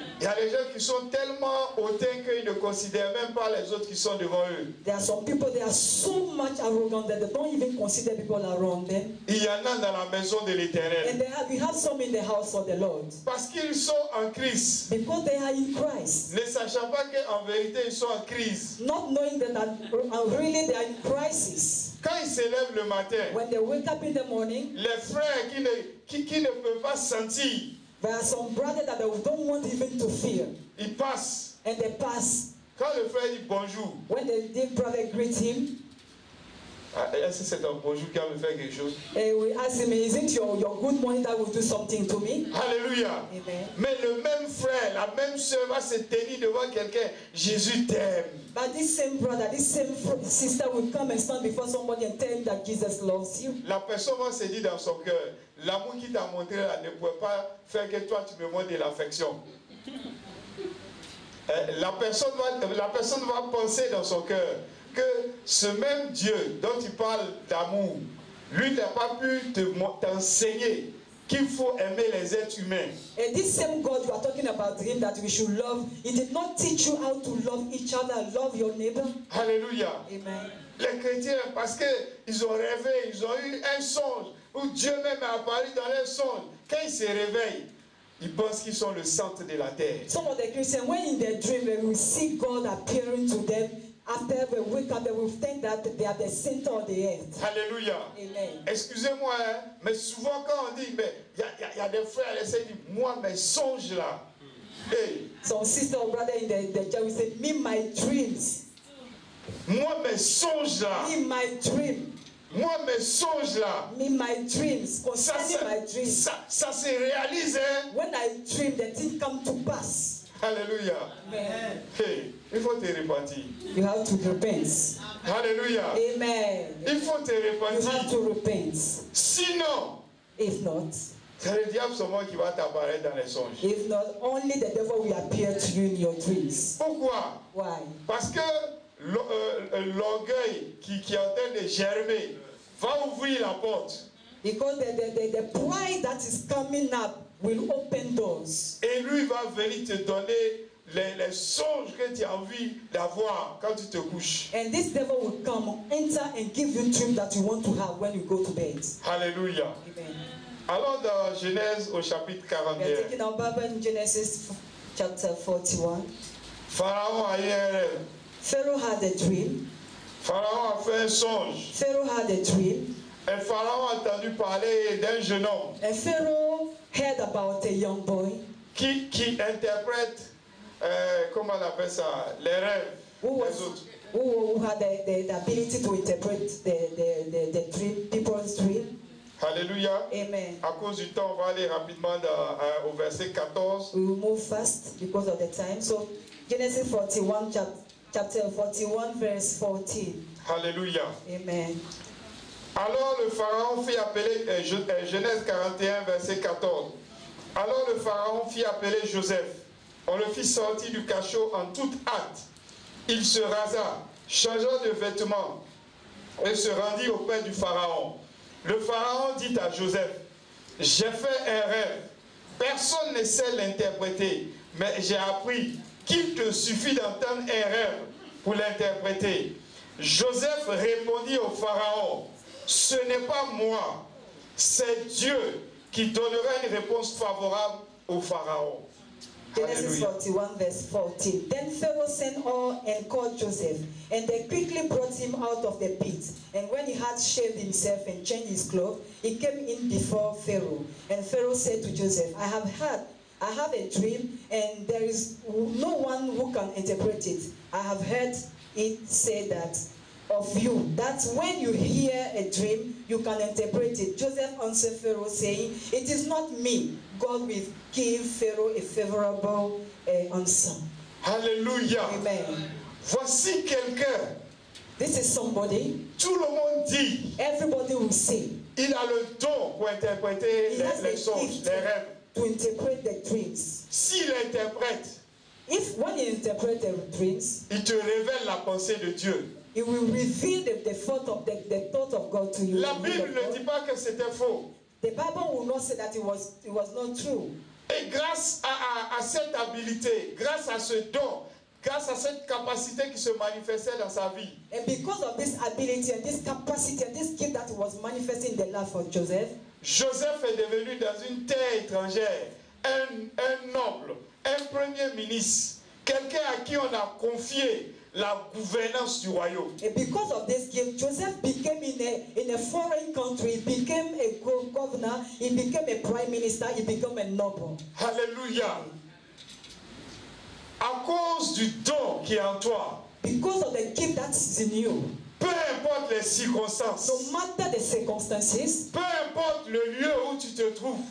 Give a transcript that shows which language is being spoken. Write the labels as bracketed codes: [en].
[fr] Il y a des gens qui sont tellement hautains qu'ils ne considèrent même pas les autres qui sont devant eux. [en] There are some people, they are so much arrogant that they don't even consider people around them. [fr] Il y en a dans la maison de l'Éternel. [en] And we have some in the house of the Lord. [fr] Parce qu'ils sont en crise. [en] Because they are in Christ. [fr] Ne sachant pas qu'en vérité ils sont en crise. [en] Not knowing that really they are in crisis. [fr] Quand ils se lèvent le matin, [en] When they wake up in the morning, [fr] les frères qui ne peuvent pas sentir, [en] there are some brothers that they don't want even to feel. [fr] ils passent. [en] And they pass. [fr] Quand le frère dit bonjour, [en] When the brother greets him, [fr] est-ce que c'est un bonjour qui va me faire quelque chose? [en] we ask him, is it your good morning that will do something to me? [fr] Alléluia. [en] Amen. [fr] Mais le même frère, la même soeur va se tenir devant quelqu'un. Jésus t'aime. [en] But this same brother, this same sister will come and stand before somebody and tell him that Jesus loves you. [fr] La personne va se dire dans son cœur, l'amour qu'il t'a montré là ne pourrait pas faire que toi tu me montres de l'affection. La personne va penser dans son cœur que ce même Dieu dont tu parles d'amour, lui n'a pas pu t'enseigner qu'il faut aimer les êtres humains. [en] And this same God you are talking about him that we should love, he did not teach you how to love each other, love your neighbor. [fr] Alléluia. [en] Amen. [fr] Les chrétiens, parce qu'ils ont rêvé, ils ont eu un songe, où Dieu même est apparu dans leur songe. Quand ils se réveillent, ils pensent qu'ils sont le centre de la terre. [en] Some of the Christians, when in their dream, they will see God appearing to them. After they wake up, they will think that they are the center of the earth. [fr] Alléluia. [en] Amen. [fr] Excusez-moi, hein, mais souvent quand on dit, mais il y a des frères, ils disent, moi, mes songes là. Hey, [en] Some sister or brother in the church will say, me, my dreams. [fr] moi, mes songes là. [en] Me, my dream. [fr] Moi, mes songes là. [en] Me, my dreams. Concerning my dreams. [fr] Ça se réalise, hein. [en] When I dream, the thing come to pass. [fr] Alléluia. [en] Amen. [fr] Hey, il faut te repentir. [en] You have to repent. [fr] Alléluia. [en] Amen. [fr] Il faut te [en] You have [fr] repentir. [en] to repent. [fr] Sinon, [en] If not, [fr] c'est le diable seulement qui va t'apparaître dans les songes. [en] if not, only the devil will appear to you in your dreams. [fr] Pourquoi? [en] Why? [fr] Parce que l'orgueil qui est en train de germer va ouvrir la porte. [en] Because the pride that is coming up will open doors. [fr] Et lui va venir te donner les songes que tu as envie d'avoir quand tu te couches. [en] And this devil will come, enter and give you dreams that you want to have when you go to bed. [fr] Alléluia. [en] Amen. [fr] Alors dans Genèse au chapitre [en] We are [fr] 41, [en] taking our Bible in Genesis chapter 41. [fr] Pharaon a eu un rêve. [en] Pharaoh had a dream. [fr] Pharaon a fait un songe. [en] Pharaoh had a dream. [fr] Et Pharaon a entendu parler d'un jeune homme [en] And Pharaoh heard about a young boy [fr] qui interprète, comment on appelle ça, les rêves des autres. [en] who had the ability to interpret the dream, people's dream. [fr] Alléluia. [en] Amen. [fr] À cause du temps, on va aller rapidement au verset 14. [en] We will move fast because of the time. So Genesis 41, chapter 41, verse 14. [fr] Alléluia. [en] Amen. [fr] Alors le Pharaon fit appeler, Genèse 41, verset 14. Alors le Pharaon fit appeler Joseph. On le fit sortir du cachot en toute hâte. Il se rasa, changea de vêtements et se rendit auprès du Pharaon. Le Pharaon dit à Joseph, j'ai fait un rêve. Personne ne sait l'interpréter, mais j'ai appris qu'il te suffit d'entendre un rêve pour l'interpréter. Joseph répondit au Pharaon, ce n'est pas moi, c'est Dieu qui donnera une réponse favorable au Pharaon. [en] Genesis 41 verse 14. Then Pharaoh sent all and called Joseph, and they quickly brought him out of the pit. And when he had shaved himself and changed his clothes, he came in before Pharaoh. And Pharaoh said to Joseph, I have a dream, and there is no one who can interpret it. I have heard it said that of you, that when you hear a dream, you can interpret it. Joseph answered Pharaoh, saying, it is not me. God will give Pharaoh a favorable answer. [fr] Alléluia. [en] Amen. [fr] Voici quelqu'un. [en] This is somebody. [fr] Tout le monde dit, [en] Everybody will say, [fr] il a le don pour interpréter [en] he has [fr] les [en] the [fr] songes, [en] gift [fr] les rêves. [en] to interpret the dreams. [fr] S'il interprète, [en] If when you interpret the dreams, [fr] il te révèle la pensée de Dieu. [en] it will reveal the thought of God to you. [fr] La [en] the will [fr] Bible [en] of [fr] ne [en] God. [fr] dit pas que c'était faux. [en] The Bible will not say that it was not true. [fr] Et grâce à cette habilité, grâce à ce don, grâce à cette capacité qui se manifestait dans sa vie, [en] And because of this ability and this capacity and this gift that was manifesting in the life of Joseph, [fr] Joseph est devenu dans une terre étrangère un noble, un premier ministre, quelqu'un à qui on a confié la gouvernance du royaume. [en] and because of this gift, Joseph became in a foreign country, he became a governor, he became a prime minister, he became a noble. [fr] Alléluia. À cause du don qui est en toi, [en] Because of the gift that is in you, [fr] peu importe les circonstances, [en] no matter the circumstances, [fr] peu importe le lieu où tu te trouves,